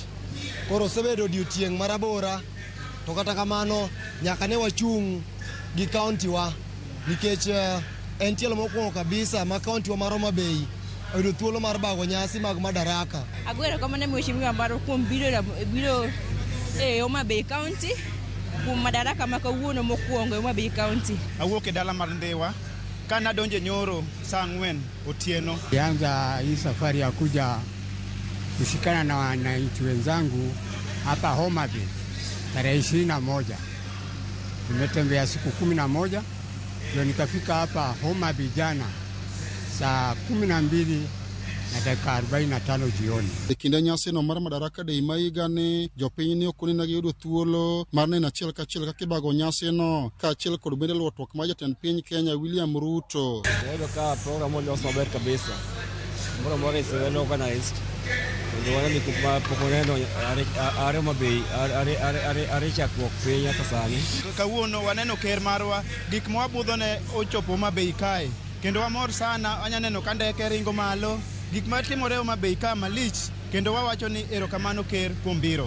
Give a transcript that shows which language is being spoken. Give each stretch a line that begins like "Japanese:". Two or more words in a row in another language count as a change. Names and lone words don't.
Luo (Kenya and Tanzania): Koro sebedo odiochieng' marabora, to kata kamano nyaka ne wachung' gi kaunti wa nikech en tielo mokwongo kabisa ma kaunti wa mar Homa Bay oyudo thuolo mar bago nyasi mag Madaraka. Agwero kama ne mheshimiwa maro kuom biro e Homa Bay County kuom Madaraka ma kawuono mokwongo e Homa Bay County. Awuok e dala mar Ndewa kana donje nyoro saa 4 otieno.
Swahili: Yanza hii safari ya kuja kushikana na wananchi wenzangu hapa Homa Bay tarehe 21. Nimetembea siku 11 ndio nikafika hapa Homa Bay jana saa 12 na dakika 45 jioni.
Luo (Kenya and Tanzania): E kinde nyasi no mar Madaraka Day ma higani jopiny ne ok onenegi yudo thuolo mar neno achiel kachiel kaka ibago nyasi no kaachiel kod bende luorruok mar jatend piny Kenya William Ruto. Ndio ka program molos maber kabisa.
English: Moro is well organized.
Luo (Kenya and Tanzania): Ndio wana ni kuma pokoneno are Homa Bay are chakruok piny nyaka sani. Kawuono waneno ker marwa gik mwabudho ne ochopo Homa Bay kae. Kendo wamor sana anyaneno ka ndeke ringo malo gik matimore Homa Bay ka malich kendo wawacho ni erokamano ker kuom biro.